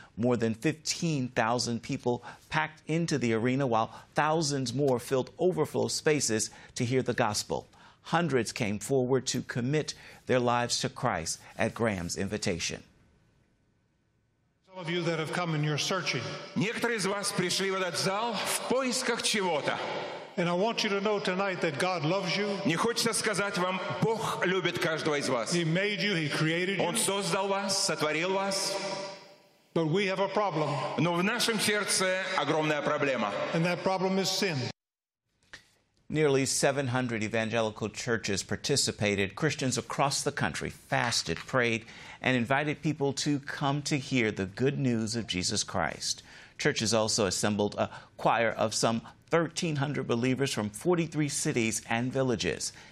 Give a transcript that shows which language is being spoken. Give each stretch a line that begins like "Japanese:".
English: More than 15,000 people packed into the arena, while thousands more filled overflow spaces to hear the gospel. Hundreds came forward to commit their lives to Christ at Graham's invitation. Some of you that have come and you're searching.
Russian: Некоторые из вас пришли в этот зал в поисках чего-то.
English: And I want you to know tonight that God loves you.
Russian: Мне хочется сказать вам, Бог любит каждого из вас.
English: He made you, He created you.
Russian: Он создал вас, сотворил вас.
English: But we have a problem.
Russian: Но в нашем сердце огромная проблема.
English: And that problem is sin. Nearly 700 evangelical churches participated. Christians across the country fasted, prayed, and invited people to come to hear the good news of Jesus Christ. Churches also assembled a choir of some 1,300 believers from 43 cities and villages.